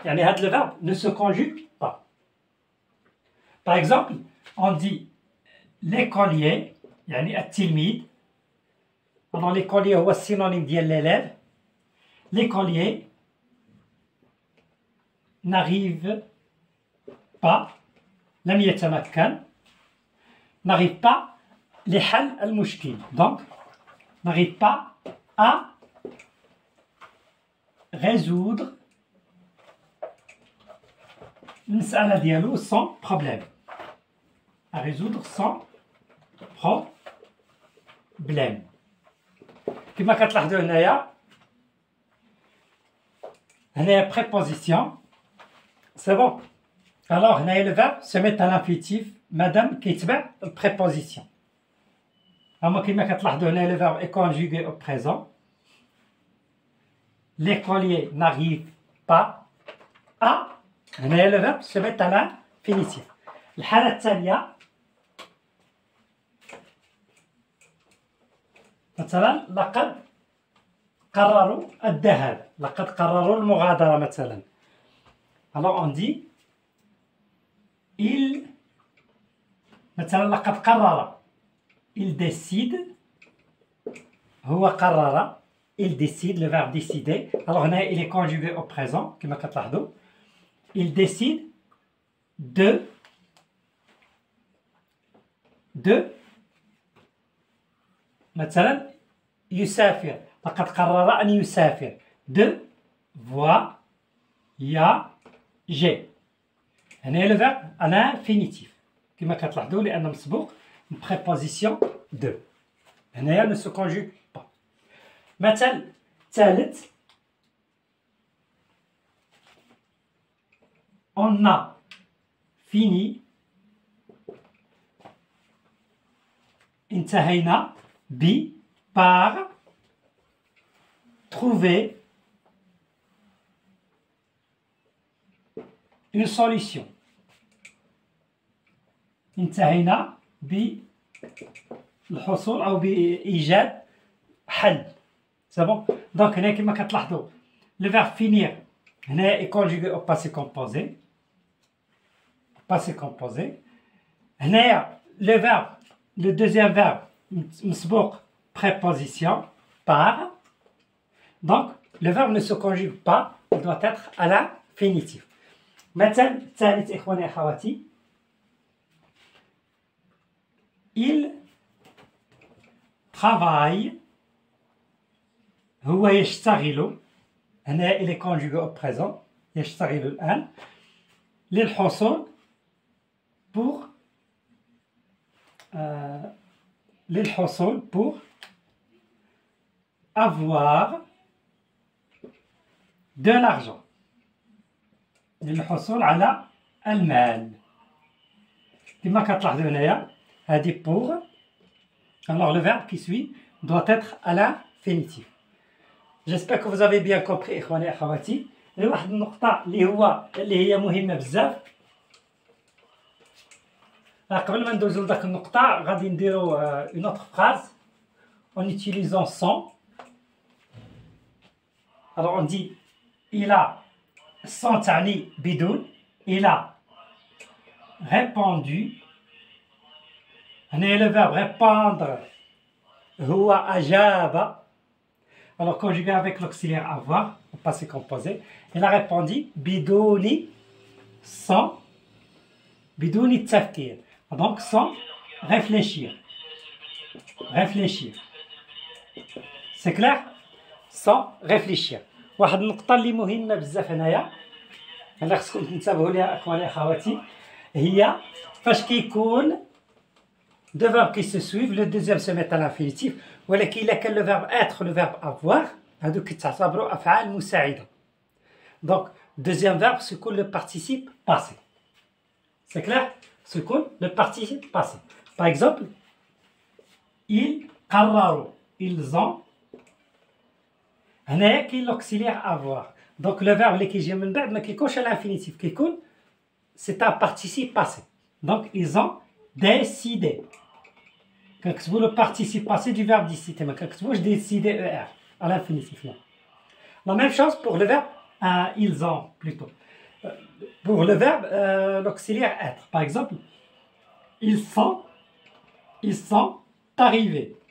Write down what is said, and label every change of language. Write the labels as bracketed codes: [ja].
[ar] يعني هاد [fr] le verbe ne se conjugue pas. Par exemple, on dit l'écolier [ar] يعني التلميذ. [fr] alors l'écolier [ar] هو السينونيم ديال [fr] l'élève. l'écolier n'arrive pas [ar] لم يتمكن [fr] n'arrive pas لحل المشكل. donc n'arrive pas à résoudre [ar] المسألة ديالو [fr] sans problème. à résoudre sans problème. [ar] كما كتلاحظوا هنايا préposition. [fr] c'est bon. alors هنايا le verbe se met à l'infinitif [ar] مادام كيتبع [fr] préposition. [ar] هما كما كتلاحظوا هنايا [fr] le verbe est conjugué au présent. l'écolier n'arrive pas à. هنايا le verbe se met à l'infinitif. [ar] الحالة الثانية مثلا لقد قرروا الذهاب، لقد قرروا المغادرة مثلا. [fr] alors on dit il [ar] مثلا لقد قرر [fr] il décide، [ar] هو قرر [fr] il décide le verbe décider. alors هنا il est conjugué au présent [ar] كما كتلاحظوا. [fr] il décide de [ar] مثلا يسافر، لقد قرر أن يسافر [fr] de voyager. هنا le verbe à l'infinitif [ar] كما كتلاحظوا لأن مسبوق [fr] préposition de. هنايا ne se conjugue pas. [ar] مثل ثالث [fr] on a fini، انتهينا par trouver une solution. [ar] انتهينا بالحصول أو بإيجاد حل. [fr] c'est bon. donc هنا [ar] كما كتلاحظوا [fr] le verbe finir هنا est conjugué au passé composé. passé composé. هنايا le verbe le deuxième verbe [ar] مسبوق [fr] préposition par. donc le verbe ne se conjugue pas, il doit être à l'infinitif. [ar] مثل الثالث إخواني أخواتي [fr] il travaille، [ar] هو يشتغل، هنا [fr] il est conjugué au présent [ar] يشتغل الآن للحصول pour للحصول [fr] pour avoir de l'argent، [ar] للحصول على المال كما كتلاحظوا هنايا هذه pour. [fr] alors le verbe qui suit doit être à l'infinitif. j'espère que vous avez bien compris [ar] إخواني أخواتي. واحد النقطة اللي هي مهمة بزاف قبل ما ندوزو لداك النقطة غادي نديرو [fr] une autre phrase en utilisant sans. alors on dit il a sans [ar] تعني بدون. [fr] il a répondu. هنا le verbe répondre [ar] هو أجاب. [fr] alors conjugué avec l'auxiliaire avoir au passé composé. il a répondu بدون sans [ar] بدون التفكير. [fr] donc sans réfléchir. réfléchir c'est clair. sans réfléchir. [ar] واحد النقطة اللي مهمة بزاف هنايا اللي خصكم تنتبهوا ليها اخواني اخواتي هي فاش كيكون [fr] deux verbes qui se suivent le deuxième se met à l'infinitif، [ar] ولكن إلا كان [fr] le verbe être le verbe avoir [ar] هادو كيتعتبروا أفعال مساعدة. [fr] donc deuxième verbe سيكون le participe passé. c'est clair. [ar] سيكون [fr] le participe passé. par exemple ils قرروا ils ont. [ar] هنايا كاين [fr] l'auxiliaire avoir. donc le verbe [ar] اللي كيجي من بعد ما كيكونش على [fr] l'infinitif كيكون c'est un participe passé. donc ils ont décidé. [ar] كنكتبوا [fr] le participe passé du verbe décider [ar] ما كنكتبوش [fr] décider er à l'infinitif. la même chose pour le verbe ils ont plutôt. pour le verbe l'auxiliaire être. par exemple ils sont arrivés.